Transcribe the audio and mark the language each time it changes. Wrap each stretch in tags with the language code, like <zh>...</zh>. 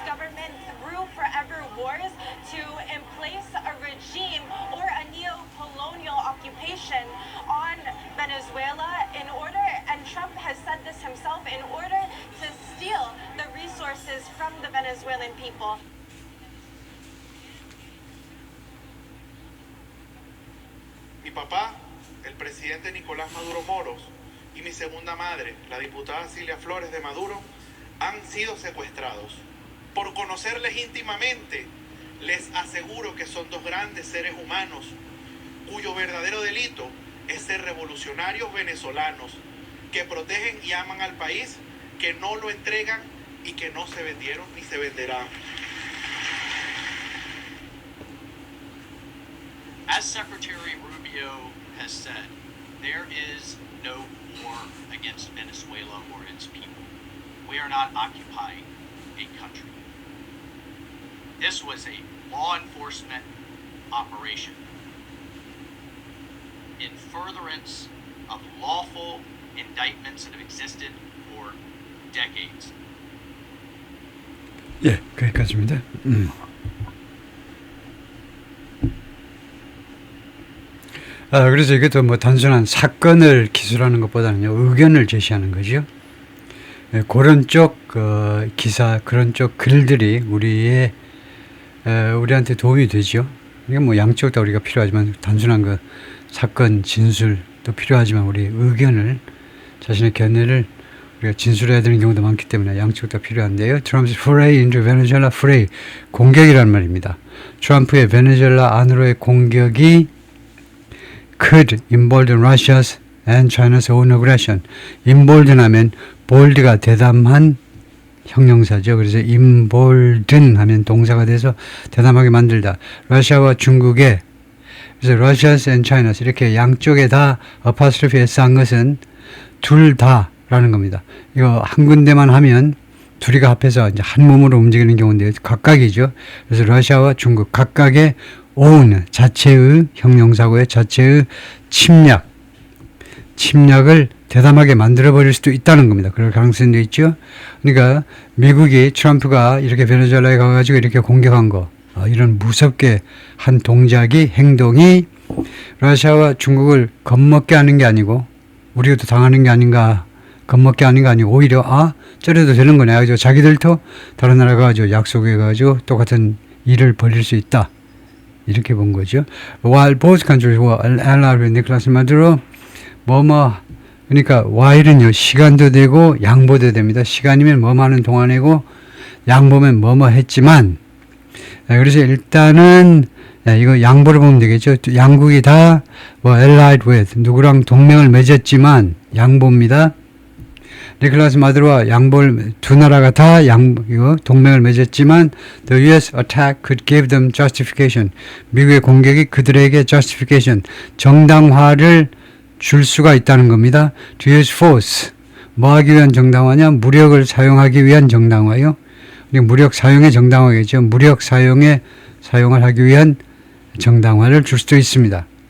<en>government through forever wars to emplace a regime or a neo-colonial occupation on Venezuela in order, and Trump has said this himself, in order to steal the resources from the Venezuelan people.</en> <es>Mi papá, el presidente Nicolás Maduro Moros, y mi segunda madre, la diputada Cilia Flores de Maduro, han sido secuestrados. Por conocerles íntimamente, les aseguro que son dos grandes seres humanos, cuyo verdadero delito es ser revolucionarios venezolanos, que protegen y aman al país, que no lo entregan y que no se vendieron ni se venderán.</es> <en>As Secretary Rubio has said, there is no war against Venezuela or its people. We are not occupying a country. This was a law enforcement operation in furtherance of lawful indictments that have existed for decades.</en> <ko>예, 거기까지입니다. 그래서 이것도 뭐 단순한 사건을 기술하는 것보다는요, 의견을 제시하는 거죠. 그런 쪽 기사, 그런 쪽 글들이 우리한테 도움이 되죠. 이게 뭐 양쪽 다 우리가 필요하지만 단순한 그 사건 진술도 필요하지만 우리 의견을, 자신의 견해를 우리가 진술해야 되는 경우도 많기 때문에 양쪽 다 필요한데요.</ko> <en>Trump's foray into Venezuela, foray,</en> <ko>공격이란 말입니다. 트럼프의 베네수엘라 안으로의 공격이</ko> <en>could embolden Russia's and China's own aggression.</en> <ko>embolden 하면 bold가 대담한 형용사죠. 그래서 embolden 하면 동사가 돼서 대담하게 만들다. 러시아와 중국의, 그래서 Russia's and China's 이렇게 양쪽에 다 apostrophe s 한 것은 둘 다라는 겁니다. 이거 한 군데만 하면 둘이가 합해서 이제 한 몸으로 움직이는 경우인데 각각이죠. 그래서 러시아와 중국 각각의 own, 자체의 형용사고의 자체의 침략을 대담하게 만들어버릴 수도 있다는 겁니다. 그럴 가능성도 있죠. 그러니까 미국이 트럼프가 이렇게 베네수엘라에 가가지고 이렇게 공격한 거, 이런 무섭게 한 동작이, 행동이 러시아와 중국을 겁먹게 하는 게 아니고 우리도 당하는 게 아닌가, 겁먹게 하는 게 아니고 오히려 저래도 되는 거네. 가지고 자기들도 다른 나라 가가지고 약속해가지고 똑같은 일을 벌일 수 있다. 이렇게 본 거죠.</ko> <en>While both countries were allied with Nicolas Maduro,</en> <ko>그러니까 while은요, 시간도 되고 양보도 됩니다. 시간이면 하는 동안이고 양보면 했지만, 그래서 일단은 이거 양보를 보면 되겠죠. 양국이 다 allied with, 누구랑 동맹을 맺었지만 양보입니다. 니콜라스 마두로와 두 나라가 다 동맹을 맺었지만 the U.S.</ko> <en>attack could give them justification.</en> <ko>미국의 공격이 그들에게 justification, 정당화를 줄 수가 있다는 겁니다.</ko> <en>To use force,</en> <ko>뭐 하기 위한 정당화냐? 무력을 사용하기 위한 정당화요. 무력 사용의 정당화겠죠. 무력 사용을 하기 위한 정당화를 줄 수도 있습니다.</ko>